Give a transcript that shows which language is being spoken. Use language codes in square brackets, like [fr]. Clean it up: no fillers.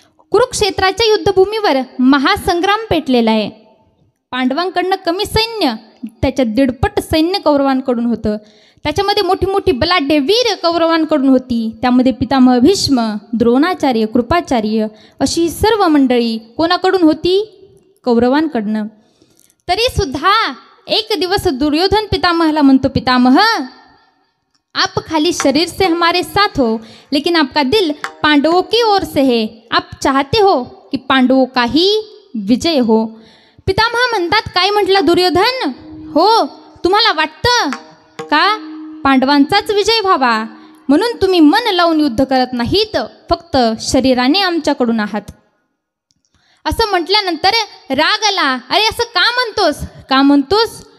[mr] कुरुक्षेत्राच्या युद्धभूमीवर महासंग्राम पेटलेला आहे. पांडवांकडनं कमी सैन्य, त्याच्या 1.5पट सैन्य कौरवांकडून होतं. त्याच्यामध्ये मोठी मोठी बलाढ्य वीर कौरवांकडून होती. त्यामध्ये पितामह भीष्म, द्रोणाचार्य, कृपाचार्य अशी सर्व मंडळी कोणाकडून होती? कौरवांकडनं. [hi] तरीसुद्धा एक दिवस दुर्योधन पितामहाला म्हणतो, पितामह आप खाली शरीर से हमारे साथ हो, लेकिन आपका दिल पांडवों की ओर से है. आप चाहते हो कि पांडवों का ही विजय हो. [mr] पितामह म्हणतात, काय म्हटलं दुर्योधन? हो, तुम्हाला वाटतं का पांडवांचाच विजय व्हावा म्हणून तुम्ही मन लावून युद्ध करत नाहीत, फक्त शरीराने आमच्याकडून आहात. असं म्हटल्यानंतर राग आला. अरे असं का म्हणतोस? का म्हणतोस?